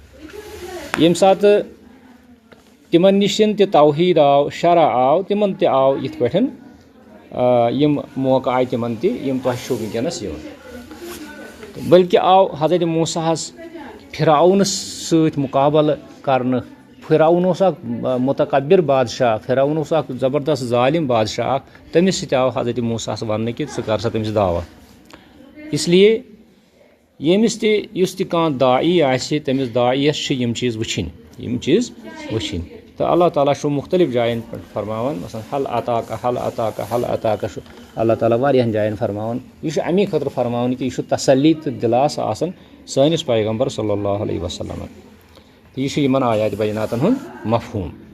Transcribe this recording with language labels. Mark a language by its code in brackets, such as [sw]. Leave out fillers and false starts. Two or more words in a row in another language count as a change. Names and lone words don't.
[ks] तो यम सात तिमन निशन ते तौहीद आव शरा आव तिमन ते आव यिथ पठन यम मौका आय तिमन ते यम तो शो वुनकनस यवन बल्कि आव हजरत मूसा हस फिरौन सत मुकाबल करन फिरौन मुतकब्बिर बादशाह फिरौन जबरदस्त जालिम बादशाह तमिस सत आव हजरत मूसा वन कि कर सा तमिस दावा इसलिए यमिस ते कान दाई आसे तमिस दाइयस यम चीज़ वुछिन तो अल्लाह ताला शो मुख्तलिफ जायन फरमावन मसलन [ar] هل أتاك [ks] अल्लाह ताला वारियन जायन फरमावन यह अमी खतर फरमावन कि यह तसल्ली तो दिलास आसन सानिस पैगंबर [ar] صلى الله عليه وسلم [ks] यह यमन आयात बयनातन हुन मफहूम